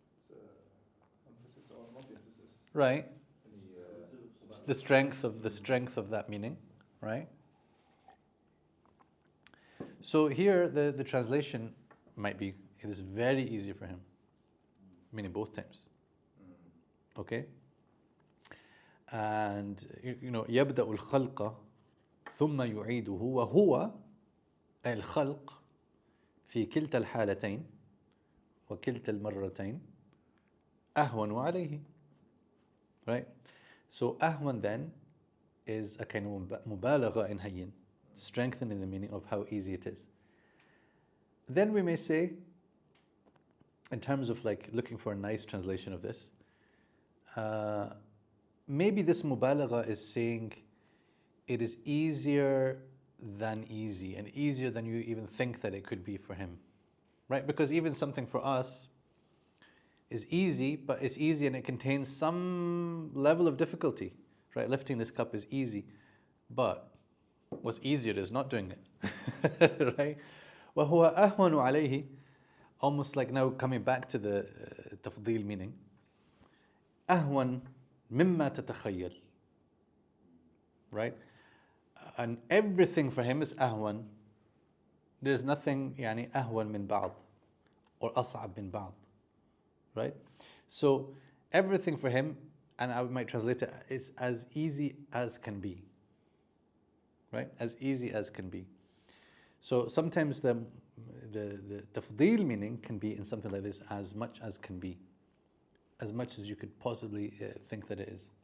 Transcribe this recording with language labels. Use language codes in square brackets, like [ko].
[en] It's emphasis or not emphasis. Right. The strength of that meaning, right? So here the translation might be, it is very easy for him, meaning both times. Okay? [ar] And يبدأ الخلق ثم يعيده وهو الخلق في كلتا الحالتين وكلتا المرتين أهون عليه. [en] Right? So أهون then is a kind of مبالغة in hayyin, strengthening the meaning of how easy it is. Then we may say, in terms of like looking for a nice translation of this, maybe this mubalagha is saying it is easier than easy, and easier than you even think that it could be for him, right? Because even something for us is easy, but it's easy and it contains some level of difficulty, right? Lifting this cup is easy, but what's easier is not doing it, right? [ar] وَهُوَ أَهْوَنُ عَلَيْهِ, [en] almost like now coming back to the تفضيل meaning, [ar] أهون مما تتخيل, [en] right? And everything for him is أهون. There's nothing [ar] يعني أهون من بعض or أصعب من بعض, right? [en] So everything for him, and I might translate it, is as easy as can be, right? As easy as can be. So sometimes the tafdeel meaning can be in something like this, as much as can be, as much as you could possibly think that it is.